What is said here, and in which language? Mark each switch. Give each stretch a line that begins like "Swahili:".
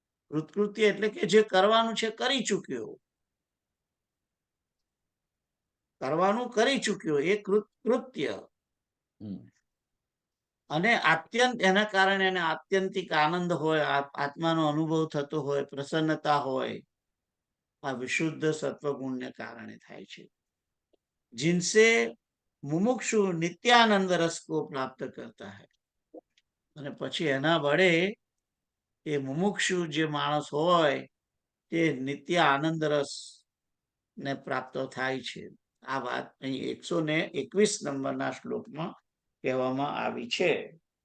Gujarati: કૃતકૃત્ય એટલે કે જે કરવાનું છે કરી ચૂક્યો, કરવાનું કરી ચૂક્યો, એ કૃત્ય. અને એના કારણે એને આત્યંતિક આનંદ હોય, આત્માનો અનુભવ થતો હોય, પ્રસન્નતા હોય. આ વિશુદ્ધ સત્વગુણને કારણે થાય છે.
Hindi: जिनसे मुमुक्षु नित्यानंद रस को प्राप्त करता है.
Gujarati: અને પછી એના વડે એ મુમુક્ષુ જે માણસ હોય તે નિત્ય આનંદ રસ ને પ્રાપ્ત થાય છે. આ વાત અહીં 121 નંબરના શ્લોકમાં કહેવામાં આવી છે.